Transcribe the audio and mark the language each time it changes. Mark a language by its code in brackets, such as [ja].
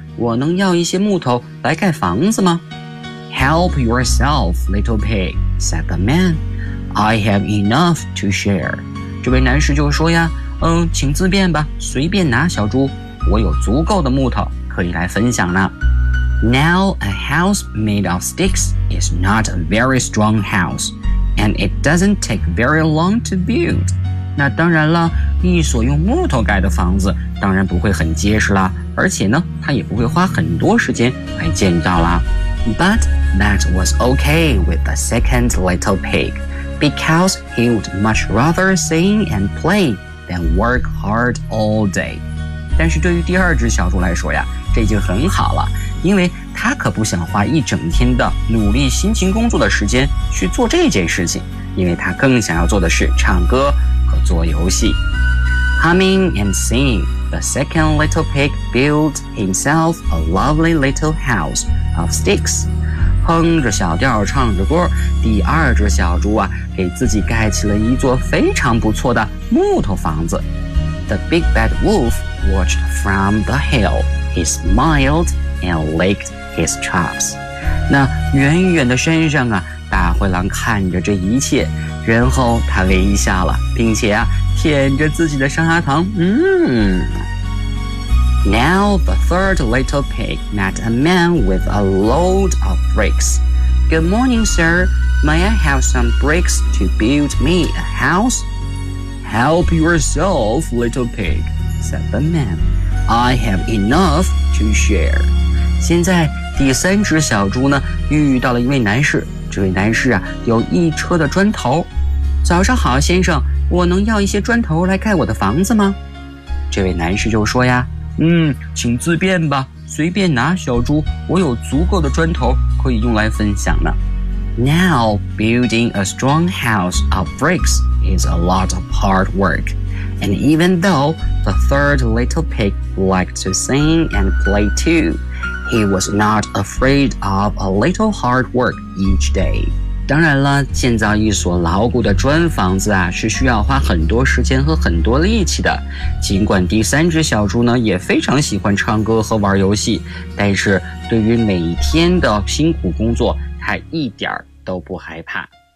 [zh] 我能要一些木头来盖房子吗？ [en] Help yourself, little pig, said the man. I have enough to share. [zh] 这位男士就说呀，请自便吧，随便拿，小猪，我有足够的木头可以来分享呢。 [en] Now a house made of sticks is not a very strong house, and it doesn't take very long to build. [zh] 那当然了，一所用木头盖的房子当然不会很结实啦，而且呢，他也不会花很多时间来建造啦。 [en] But that was okay with the second little pig, because he would much rather sing and play than work hard all day. [zh] 但是对于第二只小猪来说呀，这就很好了，因为他可不想花一整天的努力辛勤工作的时间去做这件事情，因为他更想要做的是唱歌和做游戏。 [en] Humming and singing, the second little pig built himself a lovely little house of sticks. [zh] 哼着小调唱着歌，第二只小猪啊，给自己盖起了一座非常不错的木头房子。 [en] The big bad wolf watched from the hill. He smiled and licked his chops. [zh] 那远远的山上啊，大灰狼看着这一切，然后他微笑了，并且啊，舔着自己的上牙膛。 [en] Now the third little pig met a man with a load of bricks. Good morning, sir. May I have some bricks to build me a house? Help yourself, little pig, said the man. I have enough to share. [zh] 现在第三只小猪呢，遇到了一位男士，这位男士啊，有一车的砖头。早上好，先生，我能要一些砖头来盖我的房子吗？这位男士就说呀，请自便吧，随便拿，小猪，我有足够的砖头可以用来分享呢。 [en] Now, building a strong house of bricks is a lot of hard work. And even though the third little pig liked to sing and play too, he was not afraid of a little hard work each day. [zh] 当然了，建造一所牢固的砖房子啊，是需要花很多时间和很多力气的。尽管第三只小猪呢，也非常喜欢唱歌和玩游戏，但是对于每天的辛苦工作，他一点都不害怕。